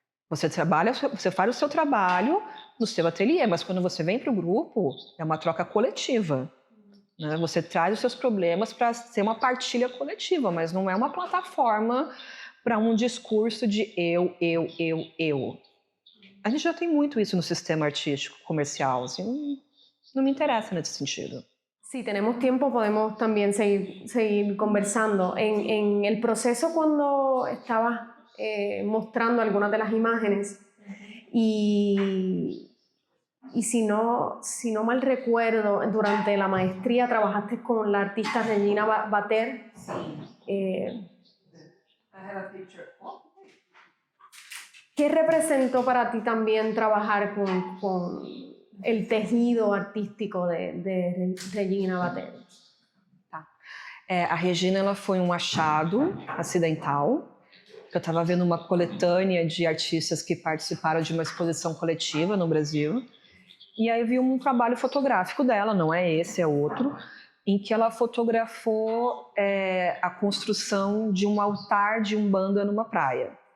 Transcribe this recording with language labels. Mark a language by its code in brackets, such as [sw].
[pt] Você faz o seu trabalho no seu ateliê, mas quando você vem para o grupo, é uma troca coletiva. Né? Você traz os seus problemas para ser uma partilha coletiva, mas não é uma plataforma para um discurso de eu. A gente já tem muito isso no sistema artístico comercial, assim, não me interessa nesse sentido. [es] Si tenemos tiempo podemos también seguir conversando. En el proceso cuando estabas mostrando algunas de las imágenes y si no mal recuerdo, durante la maestría trabajaste con la artista Regina Bater. ¿Qué representó para ti también trabajar con el tejido artístico de Regina Bater? [pt] Tá. A Regina ela foi um achado acidental. Eu estava vendo uma coletânea de artistas que participaram de uma exposição coletiva no Brasil. E aí eu vi um trabalho fotográfico dela, não é esse, é outro, em que ela fotografou a construção de um altar de umbanda numa praia.